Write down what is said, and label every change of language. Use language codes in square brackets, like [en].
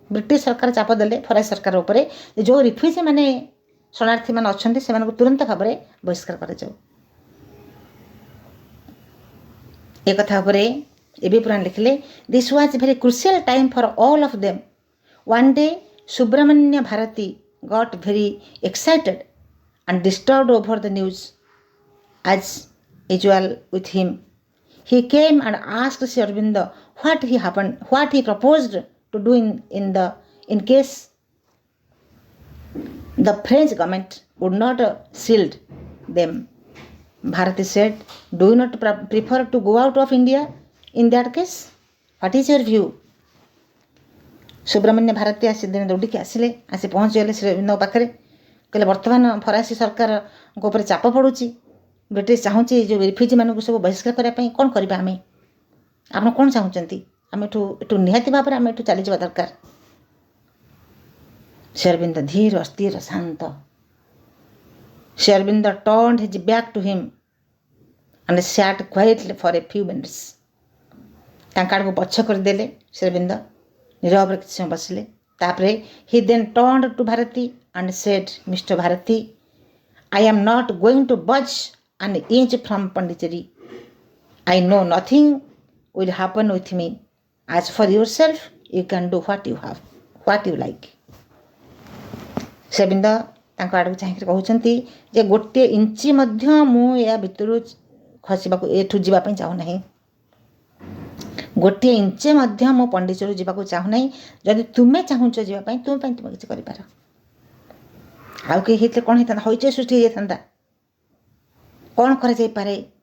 [or] British ସରକାର ଚାପ ଦେଲେ ଫରାସୀ ସରକାର ଉପରେ, ଯେଉଁ ରିଫ୍ୟୁଜି ମାନେ ଶରଣାର୍ଥୀମାନେ ଅଛନ୍ତି ସେମାନଙ୍କୁ ତୁରନ୍ତ ଭାବରେ ବହିଷ୍କାର କରାଯାଉ। ଏ କଥା ଉପରେ ଏବେ ପୁରାଣ ଲେଖିଲେ [en] This was very crucial time for all of them. One day Subramania Bharati got very excited and disturbed over the news. As usual with him, he came and asked Sri Aurobindo what he proposed to do in case the French government would not shield them. Bharati said, do you not prefer to go out of India in that case? What is your view? [or] Subramanya Bharati ଆସି ଦିନେ ଦୌଡ଼ିକି ଆସିଲେ, ଆସି ପହଞ୍ଚିଗଲେ ଶ୍ରୀ ଅରବିନ୍ଦଙ୍କ ପାଖରେ। କହିଲେ ବର୍ତ୍ତମାନ ଫରାସୀ ସରକାରଙ୍କ ଉପରେ ଚାପ ପଡ଼ୁଛି, ବ୍ରିଟିଶ ଚାହୁଁଛି ଯେଉଁ ରିଫ୍ୟୁଜିମାନଙ୍କୁ ସବୁ ବହିଷ୍କାର କରିବା ପାଇଁ, କ'ଣ କରିବା ଆମେ? ଆପଣ କ'ଣ ଚାହୁଁଛନ୍ତି? ଆମେ ଏଠୁ ନିହାତି ଭାବରେ ଆମେ ଏଠୁ ଚାଲିଯିବା ଦରକାର। ଶ୍ରୀ ଅରବିନ୍ଦ ଧୀର ସ୍ଥିର ଶାନ୍ତ। [en] Sri Aurobindo turned his back to him and sat quietly for a few minutes. [or] ତାଙ୍କ ଆଡ଼କୁ ପଛ କରିଦେଲେ ଶ୍ରୀ ଅରବିନ୍ଦ, ନୀରବରେ କିଛି ସମୟ ବସିଲେ। ତାପରେ [en] he then turned to Bharati and said, Mr. Bharati, I am not going to budge an inch from Pondicherry. I know nothing will happen with me. As for yourself, you can do what you like. Sri Aurobindo [or] ତାଙ୍କ ଆଡ଼କୁ ଚାହିଁକି କହୁଛନ୍ତି ଯେ ଗୋଟିଏ ଇଞ୍ଚି ମଧ୍ୟ ମୁଁ ଏହା ଭିତରୁ ଖସିବାକୁ ଏଠୁ ଯିବା ପାଇଁ ଚାହୁଁନାହିଁ। ଗୋଟିଏ ଇଞ୍ଚେ ମଧ୍ୟ ମୁଁ ପଣ୍ଡିଚେରୀରୁ ଯିବାକୁ ଚାହୁଁନାହିଁ। ଯଦି ତୁମେ ଚାହୁଁଛ ଯିବା ପାଇଁ ତୁମ ପାଇଁ ତୁମେ କିଛି କରିପାର। ଆଉ କେହି ହେଇଥିଲେ କ'ଣ ହେଇଥାନ୍ତା? ହଇଚଇ ସୃଷ୍ଟି ହେଇଯାଇଥାନ୍ତା। କ'ଣ କରାଯାଇପାରେ?